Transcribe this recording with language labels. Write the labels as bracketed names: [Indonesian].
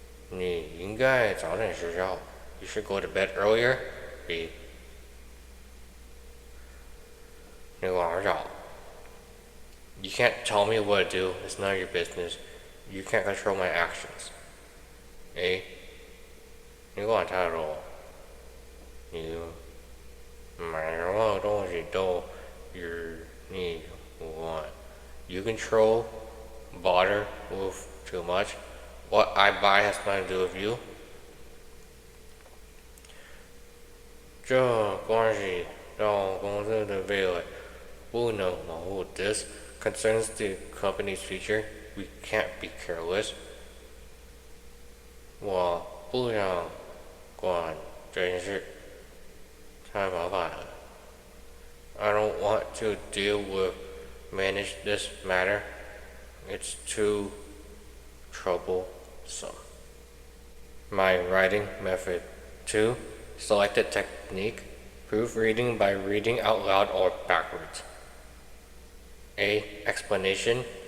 [Chinese] 你应该早点睡觉 [English] You should go to bed earlier. B. [Chinese] 你管我找 [English] You can't tell me what to do. It's none of your business. You can't control my actions. A. [Chinese] 你管太多你买什么东西都与你无关 [English] You control, bother with too much. What I buy has nothing to do with you. [Chinese] 这关系到公司的未来不能模糊. [English] This concerns the company's future. We can't be careless. [Chinese] 我不想管这件事，太麻烦了. [English] I don't want to deal with manage this matter. It's too troublesome. My writing method. 2. Selected technique. Proofreading by reading out loud or backwards. A. Explanation.